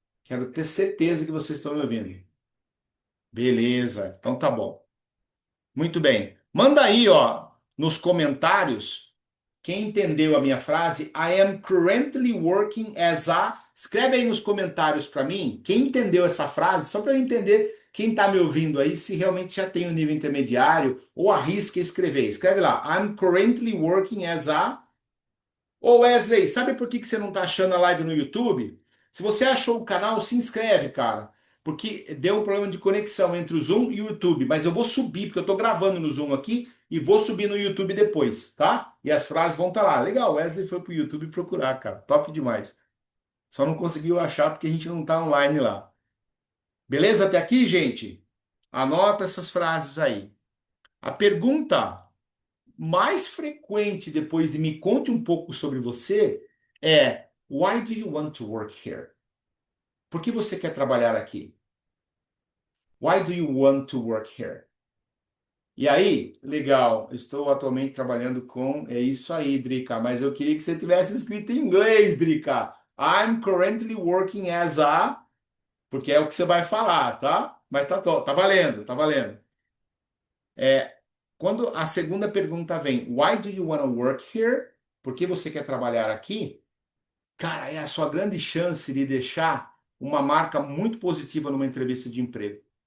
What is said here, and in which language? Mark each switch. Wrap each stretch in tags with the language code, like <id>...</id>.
<pt>Quero ter certeza que vocês estão me ouvindo. Beleza, então tá bom. Muito bem. Manda aí, ó. nos comentários, quem entendeu a minha frase,</pt> <en>I am currently working as a.</en> <pt>Escreve aí nos comentários para mim, quem entendeu essa frase, só para eu entender quem está me ouvindo aí, se realmente já tem o nível intermediário, ou arrisca escrever. Escreve lá,</pt> <en>I'm currently working as a.</en> <pt>Ô Wesley, sabe por que você não está achando a live no YouTube? Se você achou o canal, se inscreve, cara. Porque deu um problema de conexão entre o Zoom e o YouTube. Mas eu vou subir, porque eu estou gravando no Zoom aqui e vou subir no YouTube depois, tá? E as frases vão estar lá. Legal, Wesley foi pro YouTube procurar, cara. Top demais. Só não conseguiu achar porque a gente não está online lá. Beleza até aqui, gente? Anota essas frases aí. A pergunta mais frequente depois de me conte um pouco sobre você é</pt> <en>Why do you want to work here?</en> <pt>Por que você quer trabalhar aqui?</pt> <en>Why do you want to work here?</en> <pt>E aí, legal, estou atualmente trabalhando com. É isso aí, Drica, mas eu queria que você tivesse escrito em inglês, Drica.</pt> <en>I'm currently working as a.</en> <pt>Porque é o que você vai falar, tá? Mas tá valendo, tá valendo. É, quando a segunda pergunta vem,</pt> <en>Why do you want to work here?</en> <pt>Por que você quer trabalhar aqui? Cara, é a sua grande chance de deixar uma marca muito positiva numa entrevista de emprego.</pt>